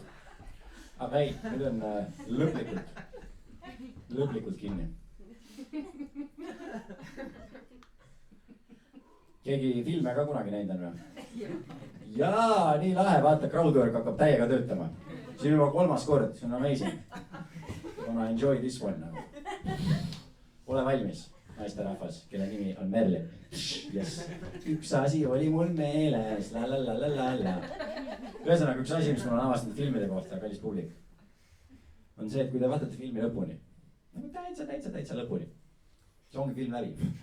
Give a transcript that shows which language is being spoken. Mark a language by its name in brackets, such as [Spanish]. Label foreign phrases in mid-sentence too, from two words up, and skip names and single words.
[Estonian] aga ei, nüüd on lõplikult kinni. keegi filme ka kunagi näinud on või? jaa, nii lahe, vaata, crowdwork hakkab täiega töötama. see on juba 3. kord, see on amazing. [English] Gonna enjoy this one [Estonian] nagu. ole valmis, naisterahvas, kelle nimi on Merli. [English] Yes. [Estonian] üks asi oli mul meeles, la. ühesõnaga, üks asi, mis mul on avastanud filmide kohta, kallis publik, on see, et kui te vaatate filmi lõpuni, nagu täitsa lõpuni, see ongi film läbi.